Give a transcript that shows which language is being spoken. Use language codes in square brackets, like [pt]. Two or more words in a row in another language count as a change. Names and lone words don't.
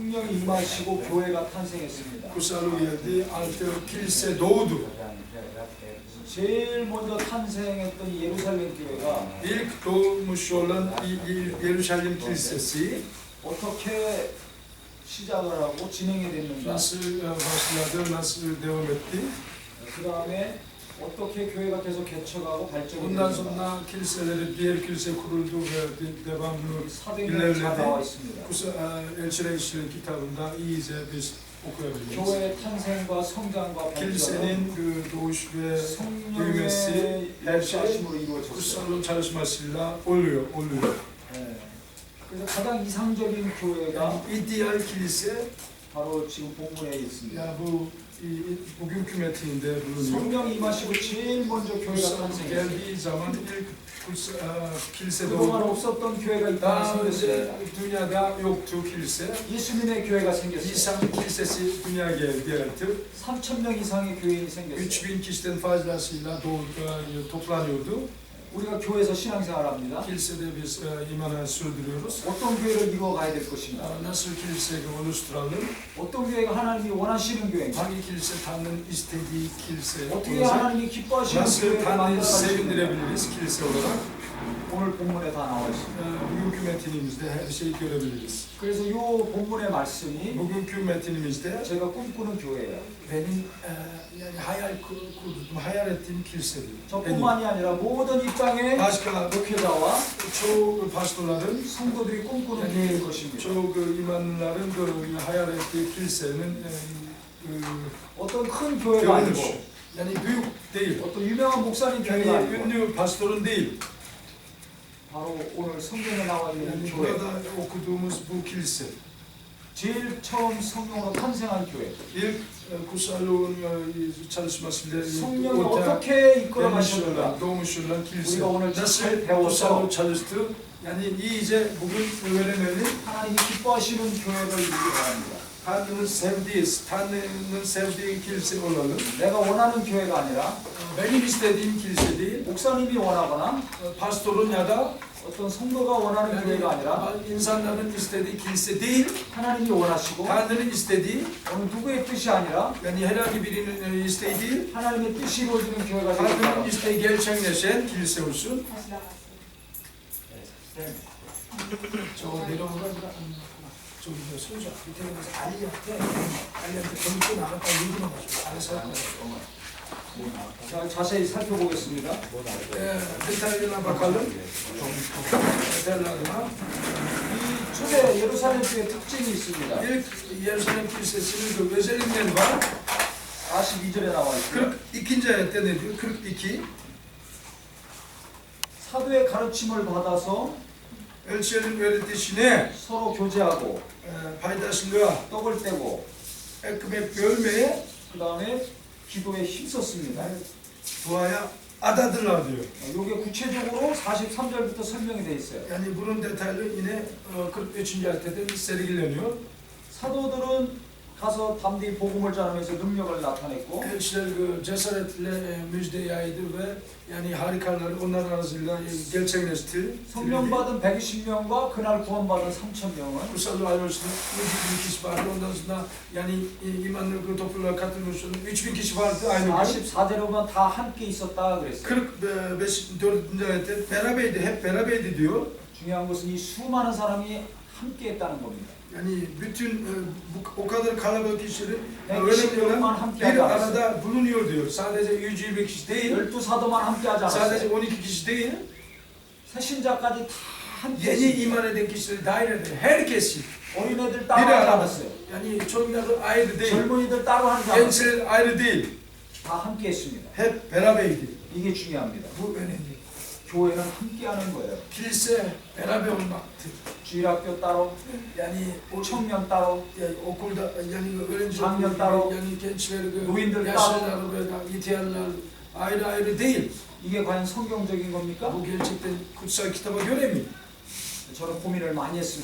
[ko] 성령이 임하시고 교회가 탄생했습니다. [tr] Kutsallığı geldi, artık kilise doğdu. [ko] 제일 먼저 탄생했던 이 예루살렘 교회가 [tr] İlk doğmuş olan Yeruşalim Kilisesi [ko] 어떻게 시작을 하고 진행이 됐는가? [tr] nasıl başladı, nasıl devam etti? [ko] 그 다음에 어떻게 교회가 계속 개척하고 발전이 [tr] Bundan [ko] 됐는가? [tr] sonra kiliseleri, diğer kilise kuruldu ve devamlı [ko] 사도행전에 다 나와 있습니다. [tr] Elçiler İşleri kitabında iyice biz okuyabiliriz. [ko] 교회의 탄생과 성장과 발전은 [tr] Kilisenin doğuş ve büyümesi [ko] 성령의 [tr] her şey [ko] 역사심으로 이루어졌어요. [tr] kutsalın çalışmasıyla oluyor. [ko] 네. 그래서 가장 이상적인 교회가 [tr] Yani ideal kilise [ko] 바로 지금 본문에 있습니다. [tr] ya bu bugünkü metinde bulunuyor. [ko] 성령이 임하시고 제일 먼저 교회가 [tr] Kutsal [ko] 탄생했어요. [tr] geldiği zaman ilk kilise [ko] 그동안 [tr] doğdu. [ko] 없었던 교회가 이 땅에 [tr] Daha önce [ko] 생겼습니다. [tr] dünyada yoktu kilise. [ko] 예수님의 교회가 생겼어요. [tr] İsa'nın kilisesi dünyaya geldi artık. [ko] 3,000명 i상의 교인이 생겼어요. [tr] 3000 kişiden fazlasıyla toplanıyordu. [ko] 우리가 교회에서 신앙생활합니다. [tr] Kilisede biz imana sürdürüyoruz. [ko] 어떤 교회를 이루어가야 될 것인가? [tr] Nasıl kiliseyi oluşturalım? [ko] 어떤 교회가 하나님이 원하시는 교회인가? [tr] Hangi kilise Tanrı'nın istediği kilise [ko] 어떻게 [tr] olacak? [ko] 하나님이 기뻐하시는 [tr] Nasıl [ko] 교회를 [tr] Tanrı'yı [ko] 만들어가시는가? [tr] sevindirebiliriz kilise olarak? [ko] 오늘 본문에 다 나와 있습니다. [tr] Bugünkü metinimizde her şeyi görebiliriz. [ko] 그래서 이 본문의 말씀이 [tr] Bugünkü metinimizde [ko] 제가 꿈꾸는 교회예요. [tr] benim yani hayal ettiğim kilisedir. [ko] 저뿐만이 아니라 모든 이 땅의 [tr] Başka [ko] 목회자와 [tr] çoğu pastorların, [ko] 성도들이 꿈꾸는 교회일 것입니다. [tr] çoğu imamların hayal ettiği kilisenin [ko] 어떤 큰 교회가 아니고 [tr] görünüş. Yani büyük değil. [ko] 어떤 유명한 목사님 교회가 [tr] Yani [ko] 아니고 [tr] ünlü pastorun değil. [ko] 바로 오늘 성경에 나와 있는 [tr] Yani [ko] 이 교회. [tr] burada okuduğumuz bu kilise. [ko] 제일 처음 성령으로 탄생한 교회. [tr] İlk kutsallığın çalışmasıyla [ko] 성령이 [tr] ortaya [ko] 어떻게 이끌어 [tr] gelmiş [ko] 가셨는가? [tr] olan, doğmuş olan kilise. [ko] 우리가 오늘 [tr] Nasıl [ko] 잘 배워서 [tr] kutsallığı çalıştı? Yani iyice bugün öğrenelim. [ko] 하나님이 기뻐하시는 교회를 이루기 바랍니다. [tr] Tanrı'nın sevdiği kilise olalım. [ko] 내가 원하는 교회가 아니라 [tr] Benim istediğim kilise değil, [ko] 목사님이 원하거나 [tr] pastorun ya da [ko] 어떤 성도가 원하는 교회가 아니라 [tr] insanların istediği kilise değil, [ko] 하나님이 원하시고 [tr] Tanrı'nın istediği, [ko] 어느 누구의 뜻이 아니라 [tr] yani herhangi birinin isteği değil, [ko] 하나님의 뜻이 이루어지는 교회가 되길 [tr] Tanrı'nın [ko] 바랍니다. [tr] isteği gerçekleşen kilise olsun. [ko] 저거 내려오라. 저기 소자 밑에 가서 알리한테 검고 나갔다 얘기만 하죠. 알아서 자, 자세히 살펴보겠습니다. [tr] detaylarına bakalım. Detaylarına. [ko] 이 초대 예루살렘 교회 특징이 있습니다. [tr] İlk Yeruşalim Kilisesi'nin özellikleri var. [ko] 42절에 나와 있고요. [tr] 42. ayette ne diyor? 42. [ko] 사도의 가르침을 받아서 [tr] Elçilerin öğretişine, [ko] 서로 교제하고 [tr] paydaşlığa, [ko] 떡을 떼고 [tr] ekmek bölmeye, [ko] 그 다음에 기도에 힘썼습니다. [tr] duaya adadılar diyor. [ko] 이게 구체적으로 43절부터 설명이 되어 있어요. [tr] Yani bunun detaylı yine 43. ayette sergileniyor. [ko] 사도들은 가서 담대히 복음을 전하면서 능력을 나타냈고 [tr] Elçiler cesaretle müjde yaydı ve yani harikaları onlar arasıyla gerçekleşti. [ko] 성령 받은 120명과 그날 구원받은 3,000명은 [tr] Kutsallığı ayrılışında 3000 kişi vardı. Ondan sonra yani imanlı topluluğa katılmış olan 3000 kişi vardı aynı gün. [ko] 44절에 보면 다 함께 있었다 그랬어요. [tr] 44. ayette beraberdi, hep beraberdi diyor. [ko] 중요한 것은 이 수많은 사람이 함께 했다는 겁니다. [tr] Yani bütün o kadar kalabalık kişilerin Yani öyle kişi olan hamle bir yapar. arada bulunuyor diyor. Sadece 120 kişi değil, [ko] 12 사도만 함께 하지 [tr] sadece [ko] 않았어요. [tr] 12 kişi değil, [ko] 새신자까지 다 함께 [tr] yeni [ko] 했습니다. [tr] iman eden kişileri dahil eden herkesi [ko] 어린애들 [tr] bir [ko] 따로 하지 [tr] arada. [ko] 않았어요. [tr] Yani çocukları ayrı değil, [ko] 젊은이들 따로 하지 않았어요. [tr] gençler ayrı değil, [ko] 다 함께 했습니다. [tr] hep beraberdi. [ko] 이게 중요합니다. [tr] Bu önemli. [ko] 교회는 함께 하는 거예요. [tr] Kilise beraber olmaktır. [ko] 주일학교 따로, [tr] Yani o [ko] 청년 따로, [tr] yani okulda yani öğrenci Çamyan okulu, [ko] 따로, [tr] yani gençler, [ko] 노인들 [tr] yaşlılar ve ihtiyarlar ayrı ayrı değil. [ko] 이게 과연 성경적인 겁니까? [tr] Bu gerçekten kutsal kitaba göre mi? [ko] 저는 고민을 많이 했습니다.